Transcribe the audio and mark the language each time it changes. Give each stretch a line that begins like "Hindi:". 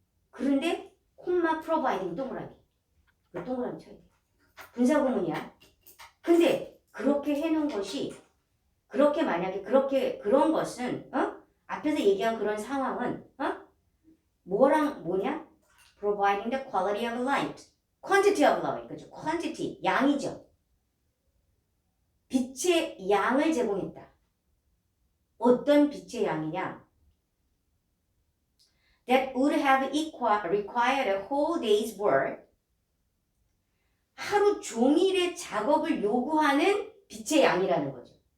Korean: 그런데 콤마 프로바이딩 동그라미. 그 동그라미 쳐야 돼. 분사구문이야. 근데 그렇게 해놓은 것이 만약에 그런 것은 앞에서 얘기한 그런 상황은 뭐냐?
English: Providing the quality of light. Quantity of light.
Korean: 그렇죠. Quantity. 양이죠. 빛의 양을 제공했다. 어떤 빛의 양이냐?
English: That would have required a whole day's work.
Korean: 하루 종일의 작업을 요구하는 빛의 양이라는 거죠.